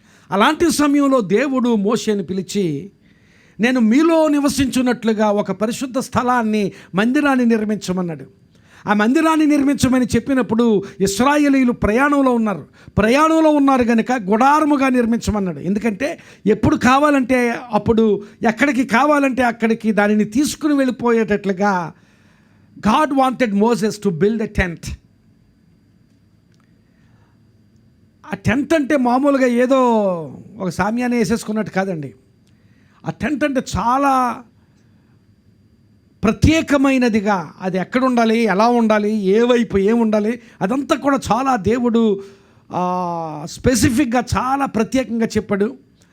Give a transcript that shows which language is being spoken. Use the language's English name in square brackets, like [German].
[Telugu] అలాంటి సమయంలో దేవుడు మోషేని పిలిచి, నేను మీలో నివసించున్నట్లుగా ఒక పరిశుద్ధ స్థలాన్ని, మందిరాన్ని నిర్మించమన్నాడు. ఆ మందిరాన్ని నిర్మించమని చెప్పినప్పుడు ఇశ్రాయేలీయులు ప్రయాణంలో ఉన్నారు కనుక గుడారముగా నిర్మించమన్నాడు. ఎందుకంటే ఎప్పుడు కావాలంటే అప్పుడు, ఎక్కడికి కావాలంటే అక్కడికి దానిని తీసుకుని వెళ్ళిపోయేటట్లుగా [English] God wanted Moses to build a tent. [Telugu] ఆ టెంట్ అంటే మామూలుగా ఏదో ఒక సామ్యాన్ని వేసేసుకున్నట్టు కాదండి. ఆ టెంట్ అంటే చాలా ప్రత్యేకమైనదిగా, అది ఎక్కడ ఉండాలి, ఎలా ఉండాలి, ఏ వైపు ఏముండాలి, అదంతా కూడా చాలా దేవుడు స్పెసిఫిక్గా చాలా ప్రత్యేకంగా చెప్పాడు.